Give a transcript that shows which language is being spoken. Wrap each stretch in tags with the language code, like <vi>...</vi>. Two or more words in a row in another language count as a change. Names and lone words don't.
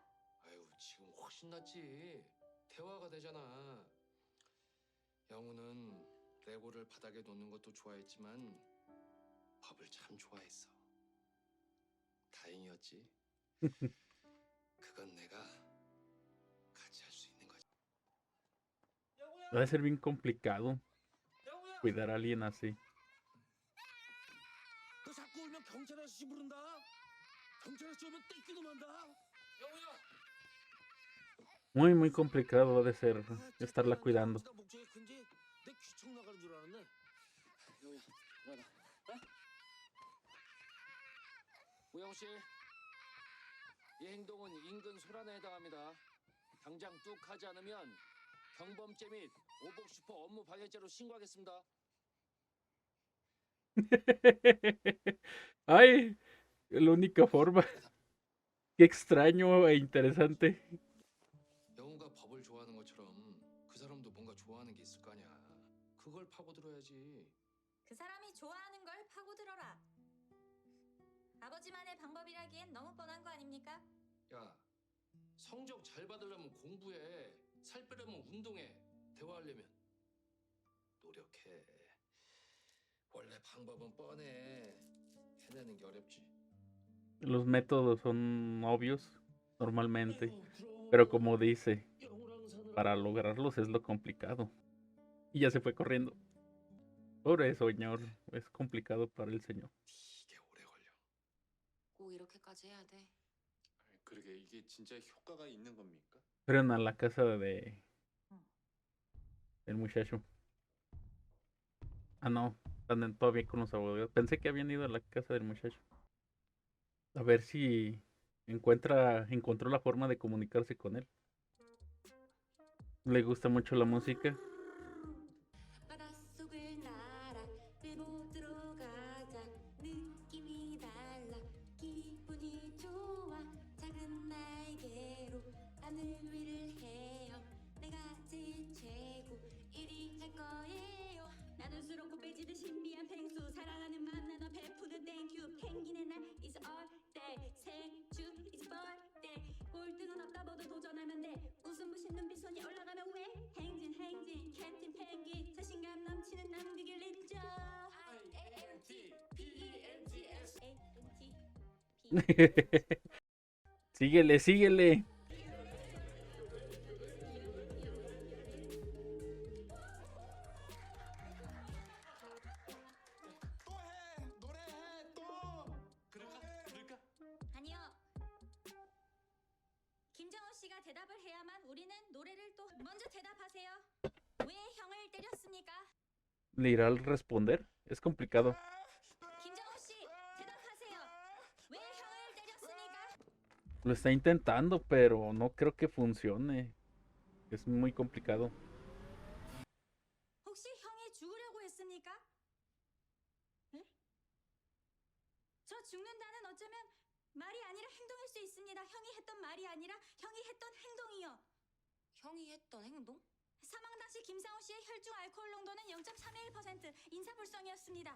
<ko>아유, 지금 훨씬 낫지. 대화가 되잖아. 영우는 레고를 바닥에 놓는 것도 좋아했지만 밥을 참 좋아했어. 다행이었지. 그건 내가 같이 할 수 있는 거지.</ko> <es>Va a ser bien complicado cuidar a alguien así.</es> <ko>너 자꾸 울면 경찰 아저씨 부른다. 경찰 아저씨 오면 떼끼도 만다. 영우야.</ko> <es>Muy, muy complicado ha de ser estarla cuidando.</es> <ko>목적이 큰지 내 귀청 나가는 줄 알았네. 영우야, 일어나. 우영 씨, 이 행동은 인근 소란에 해당합니다. 당장 뚝 하지 않으면 경범죄 및 오복 슈퍼 업무 방해죄로 신고하겠습니다.</ko> <es>Ay, la única forma. Qué extraño e interesante.</es> <ko>영우가 법을 좋아하는 것처럼 그 사람도 뭔가 좋아하는 게 있을 거 아니야. 그걸 파고들어야지. 그 사람이 좋아하는 걸 파고들어라. 아버지만의 방법이라기엔 너무 뻔한 거 아닙니까? 야, 성적 잘 받으려면 공부해. 살 빼려면 운동해. 대화하려면 노력해. 원래 방법은 뻔해. 해내는 게 어렵지.</ko> <es>Los métodos son obvios normalmente, pero como dice, para lograrlos es lo complicado. Y ya se fue corriendo. Pobre señor, es complicado para el señor.</es> <ko>되게 오래 걸려. 꼭 이렇게까지 해야 돼. 그러게 이게 진짜 효과가 있는 겁니까?</ko> <es>Fueron a la casa de el muchacho. Ah, no, están todavía con los abogados. Pensé que habían ido a la casa del muchacho. A ver si encontró la forma de comunicarse con él. Le gusta mucho la música.</es> <ko>바닷속을 날아 들보드로 가자. 느낌이 달라 기분이 좋아. 작은 날개로 하늘 위를 헤어. 내가 제일 최고 1위 할 거예요. 나눌수록 곱빼지듯 신비한 펭수 사랑하는 맘 나눠 베푸는 땡큐 펭귄의 날</ko> <en>is all day</en> <ko>생주</ko> <en>is birthday</en> <ko>꼴등은 없다 모두 도전하면 돼 웃음 부신 눈빛 손이 올라가면 왜 행진 캡틴 펭귄 자신감 넘치는 남극일 닌자 IANTPENTS</ko> <es>Síguele, síguele.</es> <ko>그럴까? 아니요. 김정호 씨가 대답을 해야만 우리는 노래를 또 먼저 대답하세요. 왜 형을 때렸습니까?</ko> <es>¿Le irá a responder? Es complicado.</es> <ko>김정호 씨 대답하세요. 왜 형을 때렸습니까?</ko> <es>Lo está intentando, pero no creo que funcione. Es muy complicado.</es> <ko>혹시 형이 죽으려고 했습니까? 네? 저 죽는다는 어쩌면 말이 아니라 행동일 수 있습니다. 형이 했던 말이 아니라 형이 했던 행동이요. 형이 했던 행동? 사망 당시 김상우 씨의 혈중 알코올 농도는 0.321% 인사불성이었습니다.</ko>